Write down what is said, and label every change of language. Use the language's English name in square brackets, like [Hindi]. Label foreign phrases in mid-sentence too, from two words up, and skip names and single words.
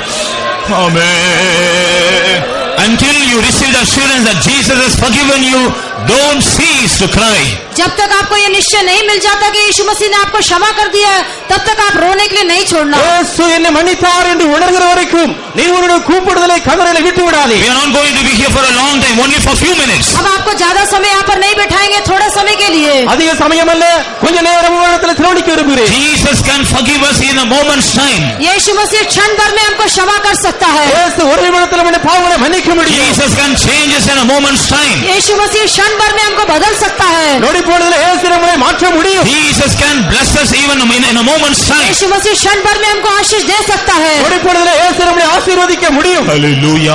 [English] Amen. Until you receive the assurance that Jesus has forgiven you, Don't cease to cry. [Hindi] जब तक आपको ये निश्चय नहीं मिल जाता कि यीशु मसीह ने आपको क्षमा कर दिया है, तब तक आप रोने के लिए नहीं छोड़ना। [Tamil] இயேசு என்னை மன்னித்தார் என்று உணர்கிற வரைக்கும் நீ உன்னுடைய கூப்பிடுதலை கதறலை விட்டு விடாதே. [English] We are not going to be here for a long time, only for a few minutes. [Hindi] अब आपको ज्यादा समय यहाँ पर नहीं बैठाएंगे, थोड़े समय के लिए। [Tamil] அதிக சமயம் அல்ல, கொஞ்ச நேரம் உங்களிடத்தில் திரோணிக்க விரும்புகிறேன். [English] Jesus can forgive us in a moment's time. [Hindi] यीशु मसीह क्षण भर में हमको क्षमा कर सकता है। [Tamil] இயேசு ஒரு நிமிடத்தில் நம்முடைய பாவங்களை மன்னிக்க முடியும். [English] Jesus can change us in a moment's time. [Hindi] यीशु मसीह क्षण भर में हमको बदल सकता है। [Tamil] நொடி பொழுதில் இயேசு நம்மை மாற்ற முடியும். [English] Jesus can bless us even in a moment's time. [Hindi] यीशु मसीह क्षण भर में हमको आशीष दे सकता है। [Tamil] நொடி பொழுதில் இயேசு நம்மை ஆசீர்வதிக்க முடியும். [English] Hallelujah.